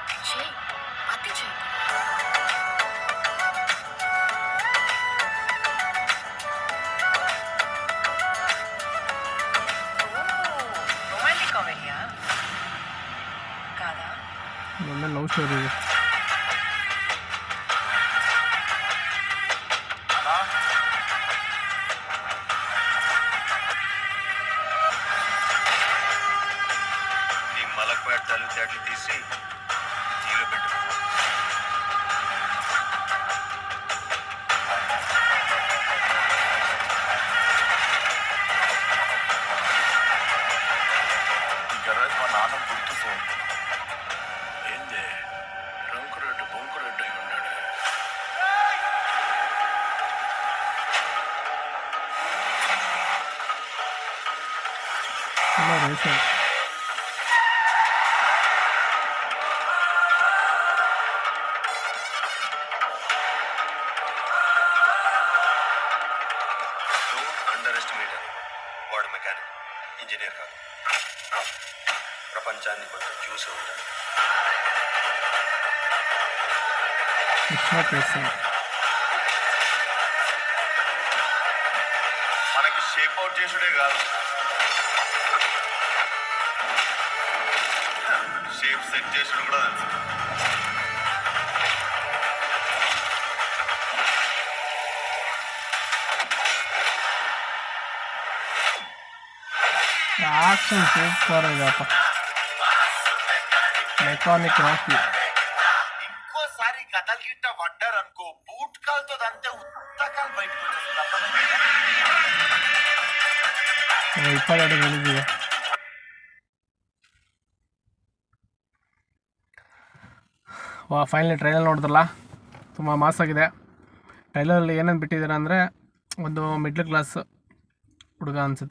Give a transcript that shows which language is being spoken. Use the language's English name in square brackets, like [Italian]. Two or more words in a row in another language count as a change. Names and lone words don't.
[Kannada] ಒಳ್ಳೆ ಲವ್ ಸ್ಟೋರಿ ಇದೆ. [Telugu] నీ మలక్పేటలు చెట్లు తీసి నీళ్ళు పెట్టు. ఈ గరాజ్ మా నాన్న గుర్తు ఫోన్ ఏంది రంకురెడ్డి బొంకురెడ్డి అయి ఉన్నాడు. [Kannada] ಎಲ್ಲ ರೇಷನ್ [English] Don't underestimate అని. [Telugu] వాడు మెకానిక్, ఇంజనీర్ కాదు. ప్రపంచాన్ని కొంచెం చూసి ఉంటాడు. మనకి [English] shape out [Telugu] చేసుడే కాదు, [English] shape set [Telugu] చేసుడు కూడా తెలుసు. [English] action super [Kannada] ಇದೆಯಪ್ಪ. ಮೆಕ್ಯಾನಿಕ್ ರಾಕಿ [Telugu] ఇంకోసారి కథలు గిట్ట పడ్డారనుకో, బూట్ కాలుతో అంతే ఉత్తకాలు బయటకు వచ్చేస్తుంది. [Kannada] 22 ರಿಲೀಸ್ ಇದೆ. [English] finally trailer [Kannada] ನೋಡಿದ್ರಲ್ಲ, ತುಂಬ ಮಾಸ್ ಆಗಿದೆ. ಟ್ರೈಲರಲ್ಲಿ ಏನೇನು ಬಿಟ್ಟಿದ್ದಾರೆ ಅಂದರೆ, ಒಂದು [English] middle class [Kannada] ಹುಡುಗ ಅನಿಸುತ್ತೆ.